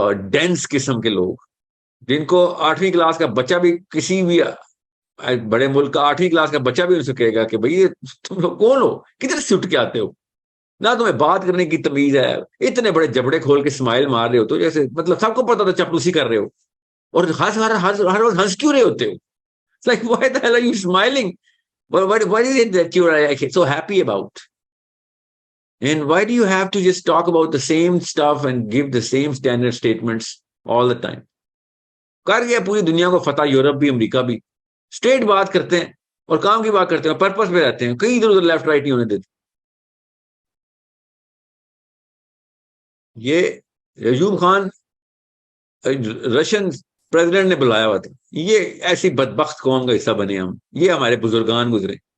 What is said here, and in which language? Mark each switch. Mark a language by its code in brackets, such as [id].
[ur] Dennis قسم کے لوگ, جن کو 8ویں کلاس کا بچہ بھی, کسی بھی بڑے ملک کا 8ویں کلاس کا بچہ بھی ان سے کہے گا کہ بھئی تم لوگ کون ہو, کدھر سے اٹھ کے آتے ہو, نہ تمہیں بات کرنے کی تمیز ہے, اتنے بڑے جبڑے کھول کے اسمائل مار رہے ہو تو جیسے مطلب سب کو پتا تھا چپلوسی کر رہے ہو, اور ہر وقت ہنس کیوں رہے ہوتے ہو. [en] It's like, why the hell are you smiling? What is it that you are so happy about? And why do you have to just talk about the same stuff and give the same standard statements all the time? [ur] کر گیا پوری دنیا کو فتح, Europe بھی امریکہ بھی, street بات کرتے ہیں اور کام کی بات کرتے ہیں, پرپس پہ رہتے ہیں, کہیں ادھر ادھر لیفٹ رائٹ نہیں ہونے دیتے. یہ ایوب خان رشین پریزیڈنٹ نے بلایا ہوا تھا, یہ ایسی بدبخت قوم کا حصہ بنے ہم, یہ ہمارے بزرگان گزرے.